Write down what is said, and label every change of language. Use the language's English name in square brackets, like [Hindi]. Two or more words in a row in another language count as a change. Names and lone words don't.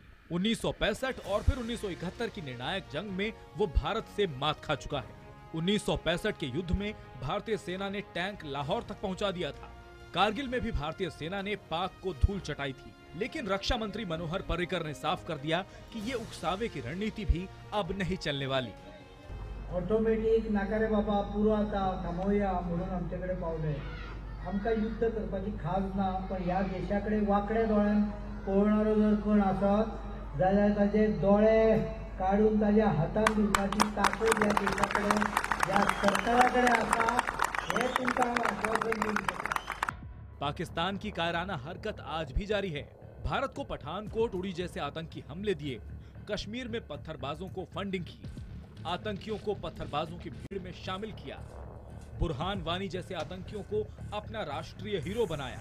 [Hindi] 1965 और फिर 1971 की निर्णायक जंग में वो भारत से मात खा चुका है। 1965 के युद्ध में भारतीय सेना ने टैंक लाहौर तक पहुंचा दिया था। कारगिल में भी भारतीय सेना ने पाक को धूल चटाई थी। लेकिन रक्षा मंत्री मनोहर पर्रिकर ने साफ कर दिया कि ये उकसावे की रणनीति भी अब नहीं चलने वाली। [Konkani] ऑटोमॅटिक नाका रे बाबा पुरो आता थांबवया म्हणून आमच्याकडे पावले। आमकां युद्ध करपाची खाज ना, पण ह्या देशाकडे वाकड्या दोळ्यान पळोवणारो जर कोण आसत जाल्यार ताजे दोळे काढून ताज्या हातान दिवपाची ताकद या देशाकडे या सरकाराकडे आसा हे तुमकां हांव आश्वासन दिवंक सोदतां। [Hindi] पाकिस्तान की कायराना हरकत आज भी जारी है। भारत को पठानकोट, उड़ी जैसे आतंकी हमले दिए, कश्मीर में पत्थरबाजों को फंडिंग की, आतंकियों को पत्थरबाजों की भीड़ में शामिल किया, बुरहान वानी जैसे आतंकियों को अपना राष्ट्रीय हीरो बनाया।